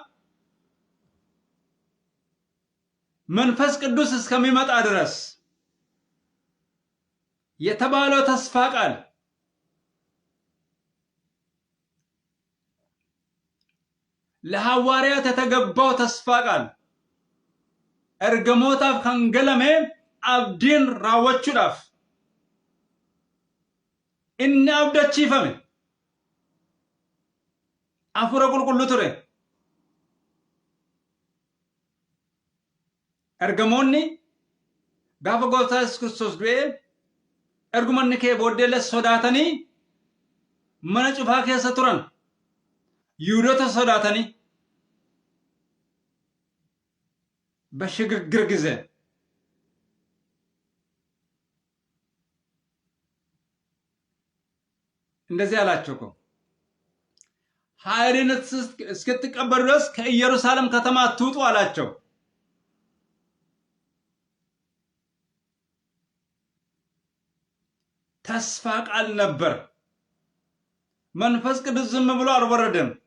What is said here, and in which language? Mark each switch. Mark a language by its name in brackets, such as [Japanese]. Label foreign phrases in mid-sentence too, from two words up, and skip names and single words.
[Amharic] መንፈስ ቅዱስ እስከሚመጣ ድረስ የተባለው ተስፋ ቃል ለሐዋርያት የተገባው ተስፋ ቃል [Oromo] ergamotaaf kan galame abdiin raawwachuudhaaf inni abdachiifame hafuura qulqulluu ture. ergamoonni gaafa gooftaa Yesuus Kiristoos du'e ergumanni kee booddee sodaatanii mana cufaa keessa turan Yihudoota sodaatanii [Amharic] በሽግግር ጊዜ እንደዚህ አላቸው እኮ ኃይልን እስክትቀበሉ ድረስ ከኢየሩሳሌም ከተማ አትውጡ አላቸው። ተስፋ ቃል ነበር። መንፈስ ቅዱስ ዝም ብሎ አልወረደም።